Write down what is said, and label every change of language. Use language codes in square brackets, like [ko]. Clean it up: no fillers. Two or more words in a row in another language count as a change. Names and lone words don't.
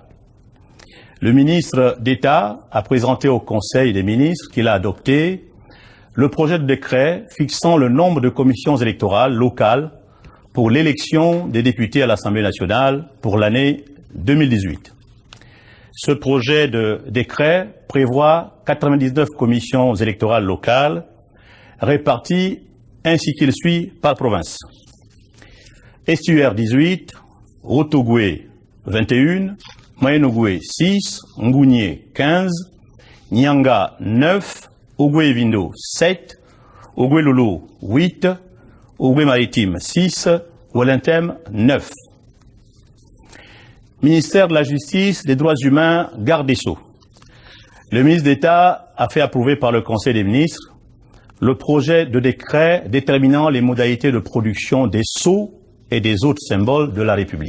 [fr] Le ministre d'État a présenté au Conseil des ministres qu'il a adopté le projet de décret fixant le nombre de commissions électorales locales pour l'élection des députés à l'Assemblée nationale pour l'année 2018. Ce projet de décret prévoit 99 commissions électorales locales réparties ainsi qu'il suit par province. Estuaire 18, Rotogoué 21, Moyen-Ogoué 6, Ngounié 15, Nyanga 9, Ogoué-Vindo 7, Ogoué-Lolo 8, Ogoué-Maritime 6, Oualintem 9. Ministère de la Justice, des Droits humains, Garde des Sceaux. Le ministre d'État a fait approuver par le Conseil des ministres le projet de décret déterminant les modalités de production des sceaux et des autres symboles de la République.